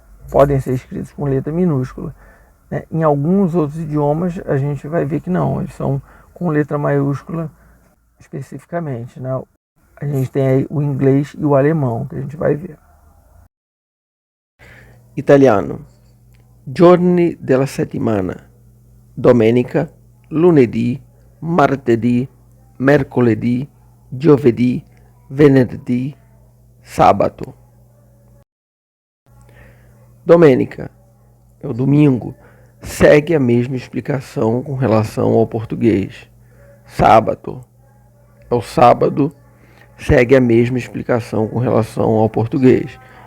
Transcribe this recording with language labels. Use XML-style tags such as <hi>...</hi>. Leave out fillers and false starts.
<pt>Podem ser escritos com letra minúscula, né? Em alguns outros idiomas a gente vai ver que não, eles são com letra maiúscula especificamente, né? A gente tem aí o inglês e o alemão que a gente vai ver. Italiano.</pt> <it>Giorni della settimana: domenica, lunedì, martedì, mercoledì, giovedì, venerdì, sábado.</it> <pt>Domenica é o domingo, segue a mesma explicação com relação ao português. Sábado é o sábado, segue a mesma explicação com relação ao português.</pt>